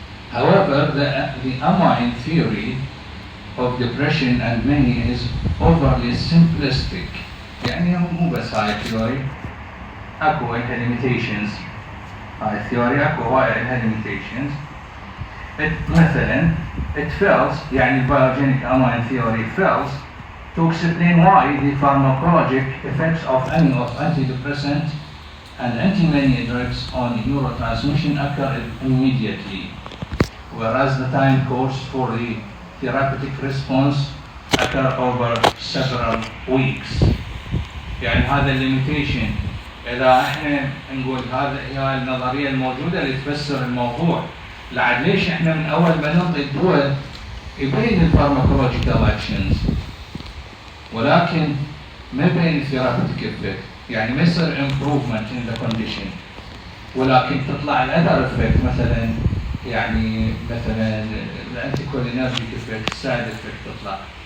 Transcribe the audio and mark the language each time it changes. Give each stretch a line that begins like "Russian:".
English: However, the amine theory of depression and mania is overly simplistic.
Arabic: يعني مو بس هاي الثيوري، اكو لها
English: limitations.
Arabic: هاي الثيوري اكو هواية لها
English: limitations.
Arabic: مثلا
English: it fails
Arabic: يعني
English: biogenic amine theory fails to explain why the pharmacologic effects of any of antidepressant and anti-mania drugs on neurotransmission occur immediately, whereas the time course for the therapeutic response occur over several weeks.
Arabic: يعني هذا الليميتيشن. إذا احنا نقول هذا هي النظرية الموجودة اللي تفسر الموضوع، لعد ليش احنا من أول ما نعطي الدواء يبين الفارماكولوجيكال اكشنز ولكن ما يبين الثيرابيوتيك افكت، يعني ما يصير
English: improvement in the condition
Arabic: ولكن تطلع الاذر افكت مثلا يعني مثلا الانتي كولينرجيك افكت سايد افكت تطلع.